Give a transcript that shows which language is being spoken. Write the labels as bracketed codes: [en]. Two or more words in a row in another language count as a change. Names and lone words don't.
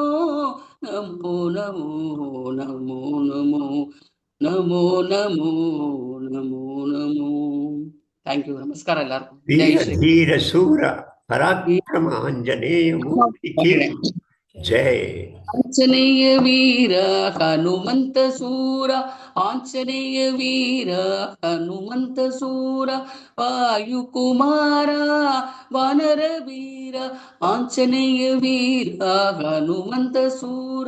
[ta] நமோ நமோ நமோ நமோ. நமோ நமோ நமோ நமோ. தேங்க்யூ. நமஸ்காரம் எல்லாருக்கும். ஜெய் வீர ஸ்ரீ. தீர சூர பராக்கிரம ஆஞ்சநேய மூர்த்திக்கு ஜெய். ಆಂಜನೇಯ ವೀರ ಹನುಮಂತ ಸೂರ. ಆಂಜನೇಯ ವೀರ ಹನುಮಂತ ಸೂರ. ವಾಯುಕುಮಾರ ವಾನರ ವೀರ. ಆಂಜನೇಯ ವೀರ ಹನುಮಂತ ಸೂರ.